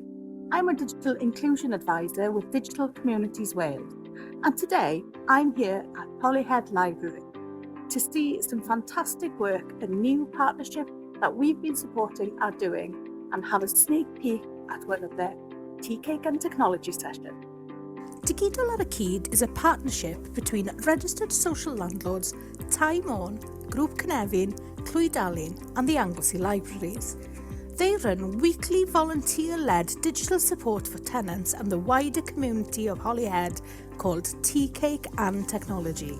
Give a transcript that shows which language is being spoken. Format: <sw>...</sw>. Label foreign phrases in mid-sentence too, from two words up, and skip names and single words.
<en>I'm a digital inclusion advisor with Digital Communities Wales, and today I'm here at Holyhead Library to see some fantastic work a new partnership that we've been supporting are doing and have a sneak peek at one of their tea cake and technology sessions. Digidol ar y Cyd is a partnership between registered social landlords, Tai Môn, Grŵp Cynefin, Clwyd and the Anglesey Libraries. They run weekly volunteer-led digital support for tenants and the wider community of Holyhead called Tea Cake and Technology.</en>